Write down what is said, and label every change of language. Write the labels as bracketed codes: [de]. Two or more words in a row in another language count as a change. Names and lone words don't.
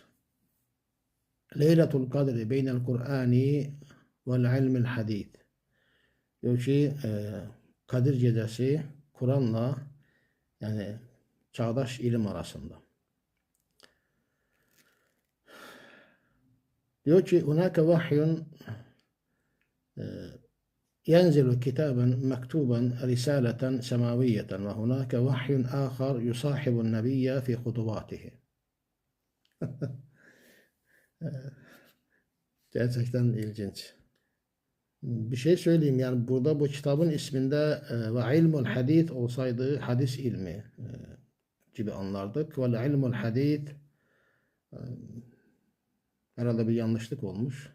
[ar] ليلة القدر بين القرآن والعلم الحديث. [tr] Diyor ki Kadir Gecesi Kur'an'la yani çağdaş ilim arasında. Diyor ki [ar] هناك وحي ينزل كتابا مكتوبا رسالة سماوية وهناك وحي آخر يصاحب النبي في خطواته. [tr] Gerçekten ilginç. Bir şey söyleyeyim yani burada bu kitabın isminde ve [ar] علم الحديث [tr] olsaydı hadis ilmi gibi anlardık. [ar] وعلم الحديث [tr] herhalde bir yanlışlık olmuş.